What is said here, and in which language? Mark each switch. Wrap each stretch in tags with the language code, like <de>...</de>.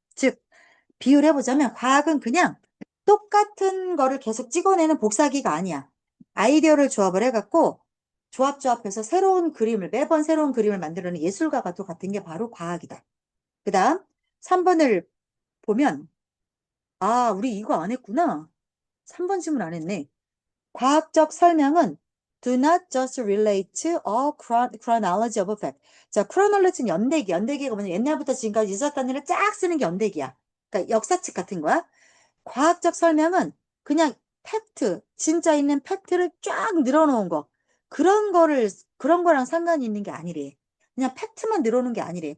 <ko>즉, 비유를 해보자면 과학은 그냥 똑같은 거를 계속 찍어내는 복사기가 아니야. 아이디어를 조합을 해갖고 조합해서 매번 새로운 그림을 만들어내는 예술가가 또 같은 게 바로 과학이다. 그 다음 3번을 보면 우리 이거 안 했구나. 3번 질문 안 했네. 과학적 설명은</ko> <en>do not just relate to all chronology of fact.</en> <ko>자, chronology는 연대기. 연대기가 뭐냐? 옛날부터 지금까지 있었던 일을 쫙 쓰는 게 연대기야. 그러니까 역사책 같은 거야. 과학적 설명은 그냥 팩트, 진짜 있는 팩트를 쫙 늘어놓은 거. 그런 거랑 상관이 있는 게 아니래. 그냥 팩트만 늘어놓은 게 아니래.</ko>